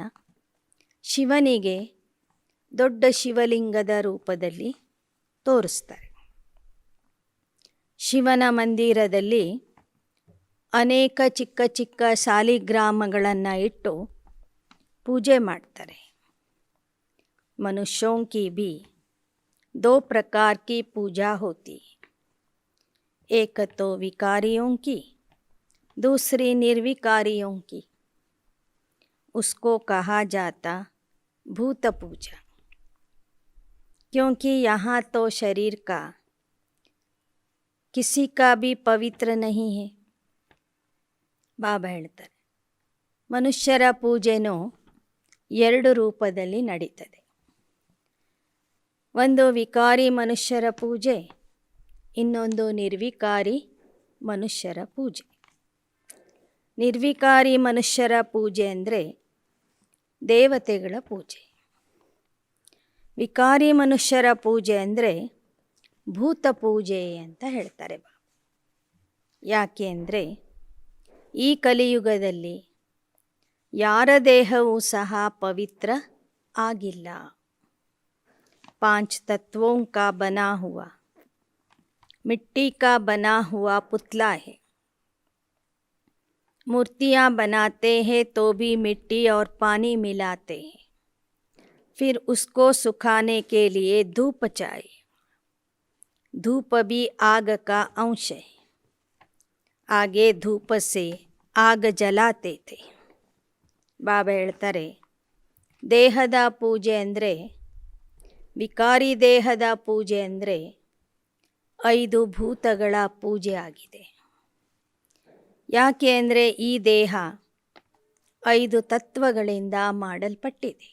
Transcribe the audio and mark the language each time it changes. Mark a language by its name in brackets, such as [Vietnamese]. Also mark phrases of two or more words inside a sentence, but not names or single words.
[Kannada] ಶಿವನಿಗೆ ದೊಡ್ಡ ಶಿವಲಿಂಗದ ರೂಪದಲ್ಲಿ ತೋರಿಸ್ತಾರೆ. ಶಿವನ ಮಂದಿರದಲ್ಲಿ ಅನೇಕ ಚಿಕ್ಕ ಚಿಕ್ಕ ಶಾಲಿಗ್ರಾಮಗಳನ್ನು ಇಟ್ಟು ಪೂಜೆ ಮಾಡ್ತಾರೆ. [Hindi] मनुष्यों की भी 2 प्रकार की पूजा होती. एक तो विकारियों की, दूसरी निर्विकारियों की. उसको कहा जाता भूत पूजा, क्योंकि यहाँ तो शरीर का किसी का भी पवित्र नहीं है. [Kannada] ಬಾಬಾ ಹೇಳ್ತಾರೆ, ಮನುಷ್ಯರ ಪೂಜೆನೂ 2 ರೂಪದಲ್ಲಿ ನಡೀತದೆ. ಒಂದು ವಿಕಾರಿ ಮನುಷ್ಯರ ಪೂಜೆ, ಇನ್ನೊಂದು ನಿರ್ವಿಕಾರಿ ಮನುಷ್ಯರ ಪೂಜೆ. ನಿರ್ವಿಕಾರಿ ಮನುಷ್ಯರ ಪೂಜೆ ಅಂದರೆ ದೇವತೆಗಳ ಪೂಜೆ. ವಿಕಾರಿ ಮನುಷ್ಯರ ಪೂಜೆ ಅಂದರೆ ಭೂತ ಪೂಜೆ ಅಂತ ಹೇಳ್ತಾರೆ ಬಾಬಾ. ಯಾಕೆ ಅಂದರೆ ಈ ಕಲಿಯುಗದಲ್ಲಿ ಯಾರ ದೇಹವೂ ಸಹ ಪವಿತ್ರ ಆಗಿಲ್ಲ. [Hindi] 5 तत्वों का बना हुआ मिट्टी का बना हुआ पुतला है. मूर्तियाँ बनाते हैं तो भी मिट्टी और पानी मिलाते हैं. फिर उसको सुखाने के लिए धूप चाहिए. धूप भी आग का अंश है. आगे धूप से आग जलाते थे. [Kannada] ಬಾಬಾ ಹೇಳ್ತಾರೆ, ದೇಹದ ಪೂಜೆ ಅಂದರೆ, ವಿಕಾರಿ ದೇಹದ ಪೂಜೆ ಅಂದರೆ 5 ಭೂತಗಳ ಪೂಜೆ ಆಗಿದೆ. ಯಾಕೆ ಅಂದರೆ ಈ ದೇಹ 5 ತತ್ವಗಳಿಂದ ಮಾಡಲ್ಪಟ್ಟಿದೆ.